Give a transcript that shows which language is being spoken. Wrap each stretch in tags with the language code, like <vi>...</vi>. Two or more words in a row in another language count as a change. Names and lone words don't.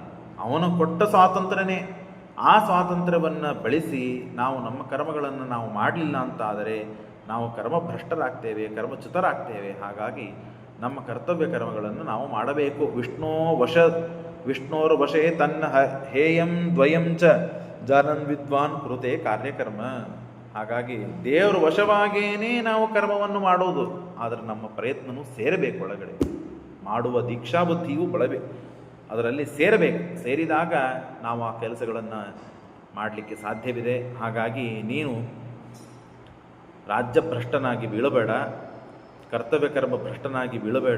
<kn>ಅವನು ಕೊಟ್ಟ ಸ್ವಾತಂತ್ರ್ಯನೇ. ಆ ಸ್ವಾತಂತ್ರ್ಯವನ್ನು ಬಳಸಿ ನಾವು ನಮ್ಮ ಕರ್ಮಗಳನ್ನು ನಾವು ಮಾಡಲಿಲ್ಲ ಅಂತಾದರೆ ನಾವು ಕರ್ಮಭ್ರಷ್ಟರಾಗ್ತೇವೆ, ಕರ್ಮಚ್ಯುತರಾಗ್ತೇವೆ. ಹಾಗಾಗಿ ನಮ್ಮ ಕರ್ತವ್ಯ ಕರ್ಮಗಳನ್ನು ನಾವು ಮಾಡಬೇಕು.</kn> <sa>ವಿಷ್ಣೋರ್ ವಶೇ ತನ್ನ ಹೇಯಂ ದ್ವಯಂ ಚ ಜಾನನ್ ವಿದ್ವಾನ್ ಕೃತೆ ಕಾರ್ಯಕರ್ಮ.</sa> <kn>ಹಾಗಾಗಿ ದೇವರ ವಶವಾಗಿಯೇ ನಾವು ಕರ್ಮವನ್ನು ಮಾಡೋದು, ಆದರೆ ನಮ್ಮ ಪ್ರಯತ್ನವೂ ಸೇರಬೇಕು. ಒಳಗಡೆ ಮಾಡುವ ದೀಕ್ಷಾಬುದ್ಧಿಯೂ ಅದರಲ್ಲಿ ಸೇರಬೇಕು. ಸೇರಿದಾಗ ನಾವು ಆ ಕೆಲಸಗಳನ್ನು ಮಾಡಲಿಕ್ಕೆ ಸಾಧ್ಯವಿದೆ. ಹಾಗಾಗಿ ನೀನು ರಾಜ್ಯಭ್ರಷ್ಟನಾಗಿ ಬೀಳಬೇಡ, ಕರ್ತವ್ಯ ಕರ್ಮ ಭ್ರಷ್ಟನಾಗಿ ಬೀಳಬೇಡ.</kn>